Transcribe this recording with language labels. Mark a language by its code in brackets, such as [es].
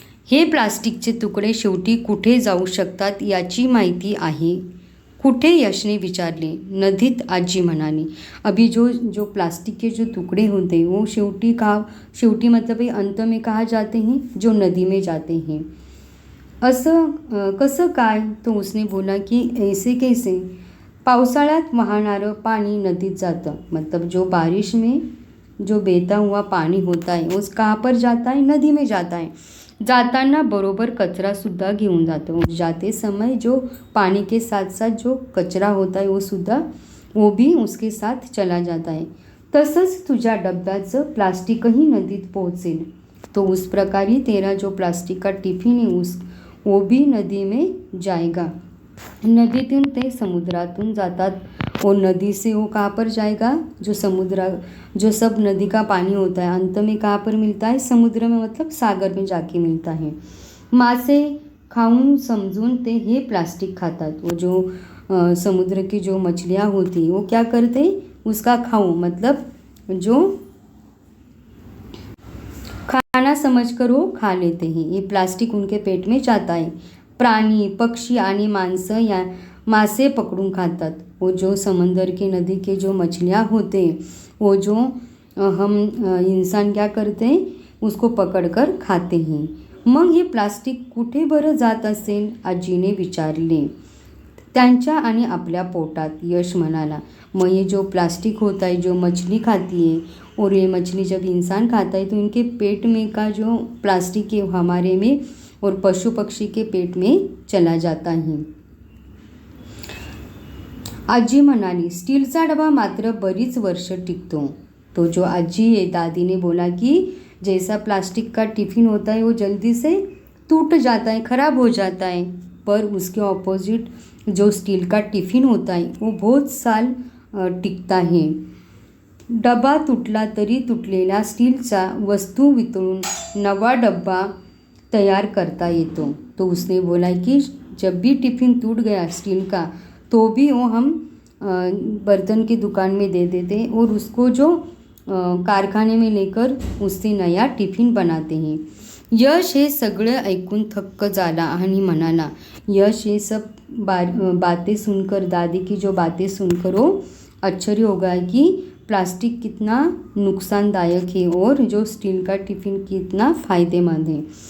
[mr] हे प्लास्टिकचे तुकडे शेवटी कुठे जाऊ शकतात याची माहिती आहे? कुठे? यशने विचारले। नदीत, आजी म्हणाली। [hi] अभी जो प्लास्टिक के जो टुकड़े होते हैं वो शेवटी मतलब ये अंत में कहाँ जाते हैं? जो नदी में जाते हैं। [mr] असं कसं काय? [hi] तो उसने बोला कि ऐसे कैसे? [mr] पावसाळ्यात वाहणारं पाणी नदीत जातं, [hi] मतलब जो बारिश में जो बहता हुआ पानी होता है वो कहाँ पर जाता है? नदी में जाता है। [mr] जाताना बरोबर कचरा सुद्धा घेऊन जातो। [hi] जाते समय जो पानी के साथ साथ जो कचरा होता है वो भी उसके साथ चला जाता है। [mr] तसंच तुझ्या डब्याचं प्लास्टिकही नदीत पोहोचेल। [hi] तो उस प्रकार ही तेरा जो प्लास्टिक का टिफ़िन है वो भी नदी में जाएगा। [mr] नदीतून ते समुद्रातून जातात [hi] और नदी से वो कहाँ पर जाएगा? जो सब नदी का पानी होता है अंत में कहाँ पर मिलता है? समुद्र में, मतलब सागर में जाके मिलता है। [mr] मासे खाऊन समजून ते हे प्लास्टिक खातात। [hi] वो जो समुद्र की जो मछलियाँ होती वो क्या करते? उसका खाऊं मतलब जो खाना समझकर वो खा लेते हैं। ये प्लास्टिक उनके पेट में जाता है। [mr] प्राणी, पक्षी आणि माणसं या मासे पकडून खातात। [hi] वो जो समंदर के नदी के जो मछलियाँ होते वो जो हम इंसान क्या करते हैं? उसको पकड़कर खाते हैं। [mr] मग हे प्लास्टिक कुठे बरं जात असेल? आजीने विचारले। त्यांच्या आणि आपल्या पोटात, यश म्हणाला। [hi] मग ये जो प्लास्टिक होता है जो मछली खाती है, और ये मछली जब इंसान खाता है तो इनके पेट में का जो प्लास्टिक है हमारे में और पशु पक्षी के पेट में चला जाता है। [mr] आजी म्हणाली, स्टीलचा डबा मात्र बरीच वर्ष टिकतो। [hi] तो जो आजी है, दादी ने बोला कि जैसा प्लास्टिक का टिफ़िन होता है वो जल्दी से टूट जाता है, ख़राब हो जाता है, पर उसके ऑपोजिट जो स्टील का टिफ़िन होता है वो बहुत साल टिकता है। [mr] डबा तुटला तरी तुटलेल्या स्टीलचा वस्तू वितळून नवा डब्बा तैयार करता येतो। [hi] तो उसने बोला कि जब भी टिफ़िन टूट गया स्टील का तो भी वो हम बर्तन की दुकान में दे देते और उसको जो कारखाने में लेकर उससे नया टिफ़िन बनाते हैं। [mr] यश हे सगळं ऐकून थक्क झाला आणि म्हणाला, [hi] यश ये सब बातें सुनकर, दादी की जो बातें सुनकर वो आश्चर्य हो गया कि प्लास्टिक कितना नुकसानदायक है और जो स्टील का टिफ़िन कितना फ़ायदेमंद है।